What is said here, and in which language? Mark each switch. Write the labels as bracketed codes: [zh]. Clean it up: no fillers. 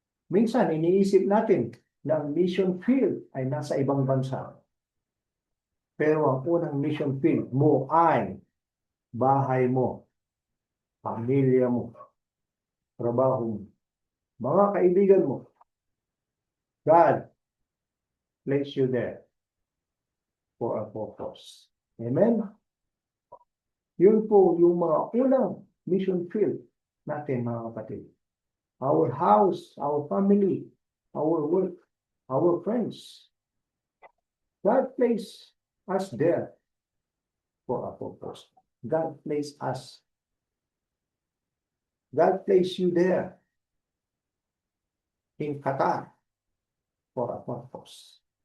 [tl] Minsan, iniisip natin na ang mission field ay nasa ibang bansa. Pero ang unang mission field mo ay bahay mo, pamilya mo, trabaho mo, mga kaibigan mo. [en] God placed you there for a purpose. Amen? [tl] Yun po yung mga unang mission field natin, mga kapatid. [en] Our house, our family, our work, our friends. God placed us there for a purpose. God placed us. God placed you there in Qatar for a purpose.